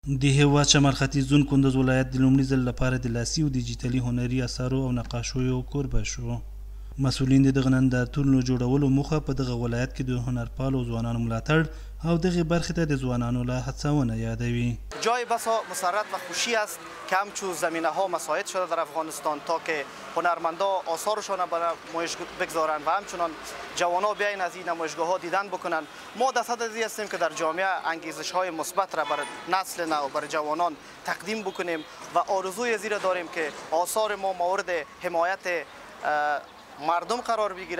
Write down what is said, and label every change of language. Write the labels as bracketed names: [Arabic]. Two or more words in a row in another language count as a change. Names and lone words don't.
[Pashto] د هېواد شمال ختیځ کندوز ولایت د لومړي ځل لپاره د لاسي او ډیجیټلي هنري اثارو او نقاشیو کوربه شو. مسؤلین د دغه نندارتونونو جوړولو موخه په دغه ولایت کې د هنرپالو ځوانانو ملاتړ او دغه برخې ته د ځوانانو لا هڅونه یادوي. [Persian] جای بسا مسرت و خوشی است که همچون زمینه ها مساعد شده در افغانستان تا که هنرمندا آثارشان را به نمایش بگذارند و همچنان جوانا بیاین از این نمایشگاه ها دیدن بکنند. ما در صدد هستیم که در جامعه انگیزش های مثبت را بر نسل نو بر جوانان تقدیم بکنیم و آرزوی زیر داریم که آثار ما مورد حمایت مردم قرار بگیره.